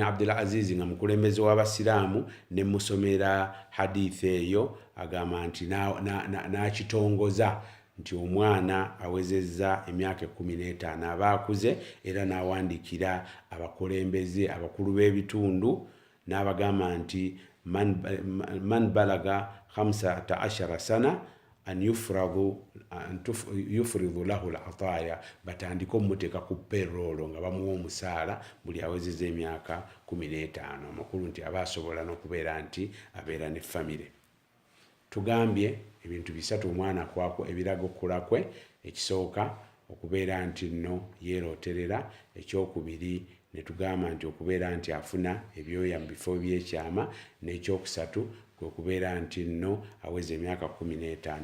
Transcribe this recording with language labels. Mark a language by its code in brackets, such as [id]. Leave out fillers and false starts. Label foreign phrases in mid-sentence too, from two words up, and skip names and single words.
[lg] Abdul Aziz nga mukulembeze w'Abasiraamu ne musomera hadithi eyo, agamba nti n'akitongoza nti omwana awezezza emyaka 15 aba akuze, era n'awandiikira abakulembeze abakulu b'ebitundu n'abagamba nti [ar] من بلغ 15 سنة أن يفرض له العطاء, [lg] batandika omuteeka ku payroll nga bamuwa omusaala buli awezezza emyaka 15. Amakulu nti aba asobola n'okubeera nti abeera ne famire. Tugambye ebintu bisatu omwana kwako ebiraga okukula kwe. Ekisooka okubeera nti nno yeerooterera, ekyokubiri ne tugamba nti okubeera nti afuna ebyoya mu bifo by'ekyama, n'ekyokusatu kwe kubeera nti nno aweza emyaka 15.